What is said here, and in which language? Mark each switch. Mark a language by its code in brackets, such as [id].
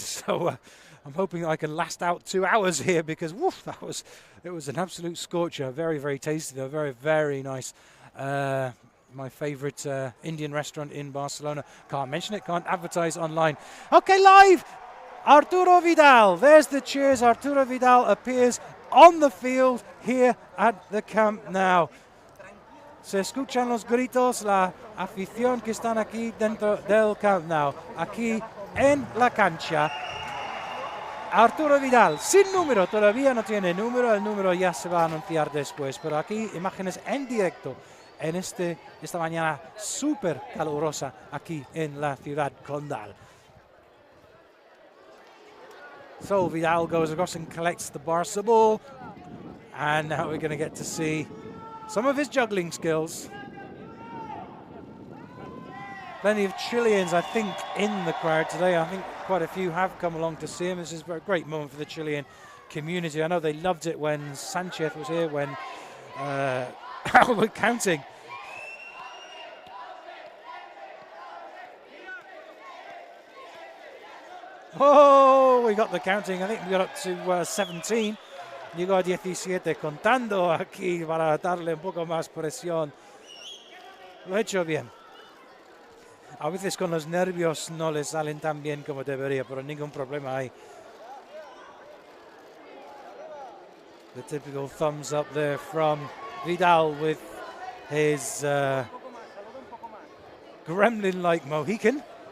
[en] So I'm hoping I can last out 2 hours here because woof, it was an absolute scorcher. Very, very tasty though, very, very nice. my favorite Indian restaurant in Barcelona. Can't mention it, can't advertise online. Okay, live! Arturo Vidal, there's the cheers. Arturo Vidal appears on the field here at the Camp Nou. [es] Se escuchan los gritos, la afición que están aquí dentro del Camp Nou. Aquí en la cancha. Arturo Vidal, sin número, todavía no tiene número, el número ya se va a anunciar después, pero aquí imágenes en directo en esta mañana súper calurosa aquí en la ciudad condal. [en] So Vidal goes across and collects the Barca ball, and now we're going to get to see some of his juggling skills. Plenty of Chileans, I think, in the crowd today. I think quite a few have come along to see him. This is a great moment for the Chilean community. I know they loved it when Sanchez was here, when we're counting. Oh, we got the counting. I think we got up to 17. [es] Llegó a 17 contando aquí para darle un poco más presión. Lo he hecho bien. A veces con los nervios no les salen tan bien como debería, pero ningún problema hay. [en] The typical thumbs up there from Vidal with his gremlin-like Mohican.